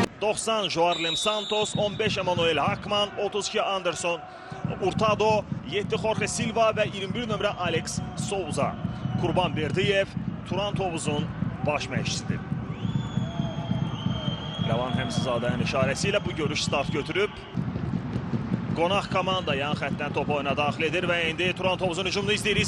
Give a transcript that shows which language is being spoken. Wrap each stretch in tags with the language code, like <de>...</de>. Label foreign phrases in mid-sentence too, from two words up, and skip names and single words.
<az>90 Joarlem Santos, 15 Emanuel Hakman, 32 Anderson Hurtado, 7 Jorge Silva ve 21 nömrə Alex Souza. Qurban Berdiyev Turan Tovuz'un baş məşqçisidir. Rəvan Həmzizadənin işarəsiyle bu görüş start götürüb. Qonaq komanda yan xəttdən topu oyuna daxil edir və indi Turan Tovuz'un hücumunu izləyirik.</az>